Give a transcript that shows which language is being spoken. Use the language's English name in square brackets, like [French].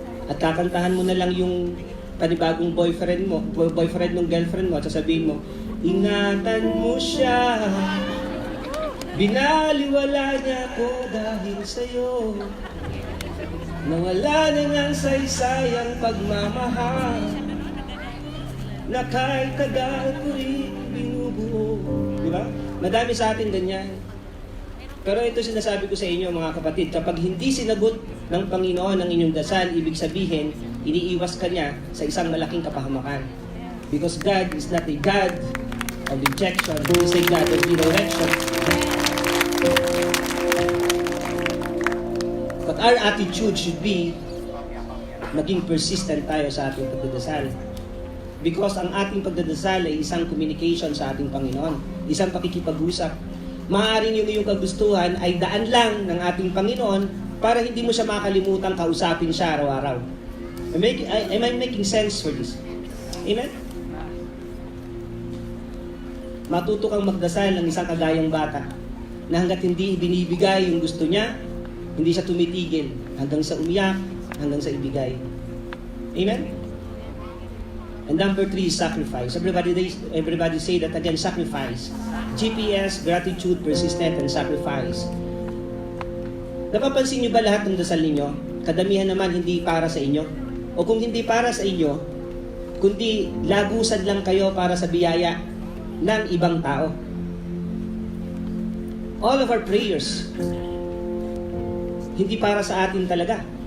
[Filipino] At kakantahan mo na lang yung panibagong boyfriend ng girlfriend mo, at sasabihin mo, ingatan mo siya, binaliwala niya ko dahil sa'yo, nawala na ng saysayang pagmamahal, na kahit tagal ko rin binubuo. Di ba? Madami sa atin ganyan. Pero ito sinasabi ko sa inyo mga kapatid, kapag hindi sinagot ng Panginoon ang inyong dasal, ibig sabihin, iniiwas ka niya sa isang malaking kapahamakan. [English] Because God is not a God of rejection, He is a God of redirection. But our attitude should be, maging persistent tayo sa ating pagdadasal. [Filipino] Because ang ating pagdadasal ay isang communication sa ating Panginoon, isang pakikipag-usap. Maaaring yung iyong kagustuhan ay daan lang ng ating Panginoon para hindi mo siya makalimutan kausapin siya araw-araw. [English] Am I making sense for this? Amen? [Filipino] Matuto kang magdasal ng isang kagayang bata na hanggat hindi binibigay yung gusto niya, hindi siya tumitigil hanggang sa umiyak, hanggang sa ibigay. Amen? [English] And number 3 is sacrifice. Everybody say that again, sacrifice. GPS, gratitude, persistent, and sacrifice. [Filipino] Napapansin niyo ba lahat ng dasal ninyo? Kadamihan naman hindi para sa inyo. O kung hindi para sa inyo, kundi lagusan lang kayo para sa biyaya ng ibang tao. All of our prayers, hindi para sa atin talaga.